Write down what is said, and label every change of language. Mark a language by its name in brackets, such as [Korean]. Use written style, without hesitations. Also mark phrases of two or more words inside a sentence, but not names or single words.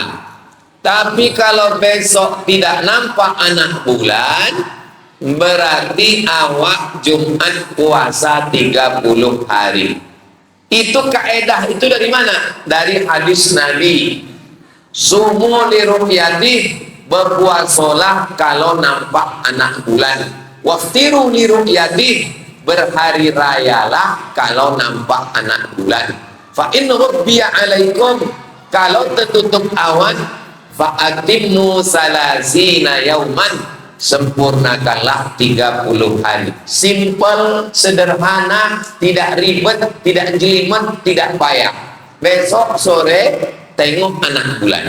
[Indonesian] Tapi kalau besok tidak nampak anak bulan, berarti awak Jumat puasa 30 hari. Itu kaedah itu dari mana? Dari hadis Nabi. [Arabic] صوموا لرؤيته, [Indonesian] berpuasalah kalau nampak anak bulan. [Arabic] وأفطروا لرؤيته, [Indonesian] berhari rayalah kalau nampak anak bulan. [Arabic] فإن غبي عليكم, [Indonesian] kalau tertutup awan, [Arabic] فأتموا ثلاثين يوما, [Indonesian] sempurnakanlah 30 hari. Simple, sederhana, tidak ribet, tidak jelimet, tidak payah. Besok sore tengok anak bulan.